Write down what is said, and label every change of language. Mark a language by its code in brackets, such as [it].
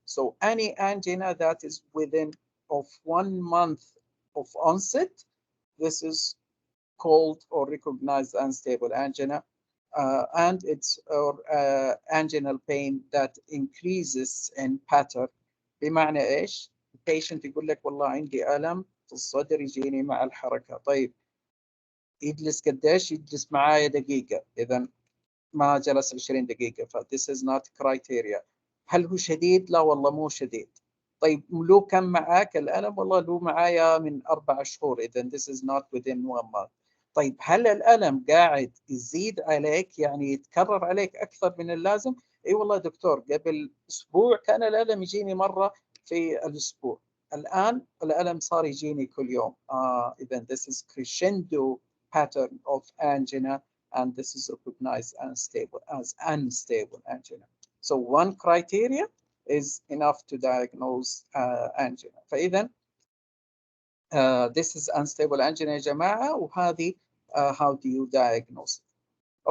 [en] So any angina that is within of 1 month of onset, this is called or recognized unstable angina. And it's anginal pain that increases in pattern. [ar] بمعنى ايش؟ البيشنت يقول لك والله عندي ألم في الصدر يجيني مع الحركة. طيب يجلس قديش؟ يجلس معايا دقيقة. إذا ما جلس 20 دقيقة. ف [en] this is not criteria. [ar] هل هو شديد؟ لا والله مو شديد. طيب له كم معاك الألم؟ والله له معايا من 4 شهور. إذا [en] this is not within 1 month. [ar] طيب هل الألم قاعد يزيد عليك يعني يتكرر عليك أكثر من اللازم؟ اي والله دكتور قبل أسبوع كان الألم يجيني مرة في الأسبوع. الآن الألم صار يجيني كل يوم. إذا [en] this is crescendo pattern of angina and this is recognized as unstable angina. So one criteria is enough to diagnose angina. [ar] فإذا [en] this is unstable angina [ar] يا جماعة وهذه [en] how do you diagnose it?